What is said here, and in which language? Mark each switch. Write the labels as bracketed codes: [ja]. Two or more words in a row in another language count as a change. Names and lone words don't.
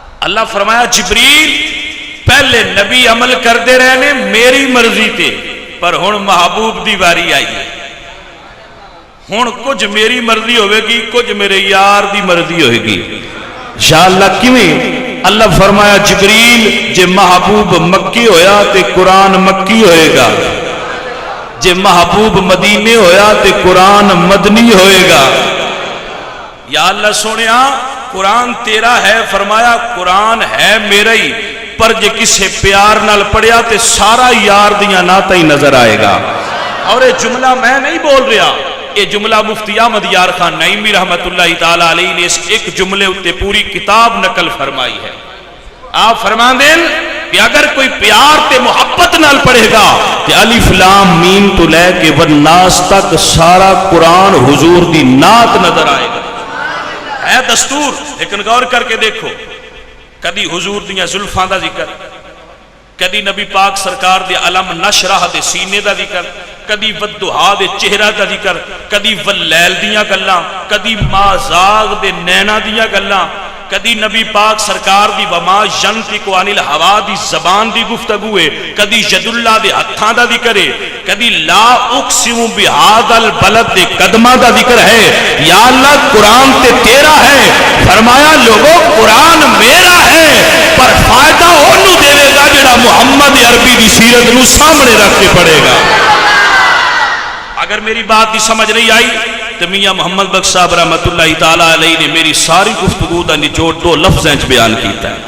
[pa] اللہ فرمایا جبریل پہلے نبی عمل کرتے رہے نے میری مرضی تے، پر ہن محبوب دی واری آئی ہے، ہن کچھ میری مرضی ہوئے گی، کچھ میرے یار دی مرضی ہوئے گی انشاءاللہ۔ کیویں؟ اللہ فرمایا جبریل جے محبوب مکی ہویا تے قرآن مکی ہوئے گا، جے محبوب مدینے ہویا تے قرآن مدنی ہوئے گا۔ یا اللہ سونیا قرآن تیرا ہے، فرمایا قرآن ہے میرا ہی، پر جے کسے پیار نال پڑھیا تے سارا یار دیاں ناتا ہی نظر آئے گا۔ [ur] اور یہ جملہ میں نہیں بول رہا، یہ جملہ مفتی احمد یار خان نعیمی [ar] رحمت اللہ تعالیٰ علیہ [ur] نے اس ایک جملے اتے پوری کتاب نقل فرمائی ہے۔ [pa] آپ فرما دیں کہ اگر کوئی پیار تے محبت نال پڑھے گا کہ [ar] الف لام میم [pa] تو لے کے والناس تک سارا قرآن حضور دی نعت نظر آئے گا۔ [ur] ہے دستور، لیکن غور کر کے دیکھو، [pa] کدی حضور دیاں زلفاں دا ذکر، کدی نبی پاک سرکار دے علم نشرح دے سینے دا ذکر، کدی ودہا دے چہرہ دا ذکر، کدی واللیل دیاں گلاں، کدی مازاغ دے نینا دیاں گلاں، کدی نبی پاک سرکار دی [ar] وما ینطق عن الہوا [pa] دی زبان دی گفتگو ہے، کدی [ar] ید اللہ [pa] دے ہتھاں دا ذکر ہے، کدی [ar] لا اقسم بہذا البلد [pa] دے قدمہ دا ذکر ہے۔ یا اللہ قرآن تے تیرا ہے، فرمایا لوگوں قرآن میرا ہے، پر فائدہ انہوں دے گا جڑا محمد عربی دی سیرت نو سامنے رکھ کے پڑھے گا۔ اگر میری بات دی سمجھ نہیں آئی تو میاں محمد بخش صاحب [ar] رحمت اللہ تعالیٰ علیہ [pa] نے میری ساری گفتگو دا نچوڑ دو لفظیں بیان کیتا ہے۔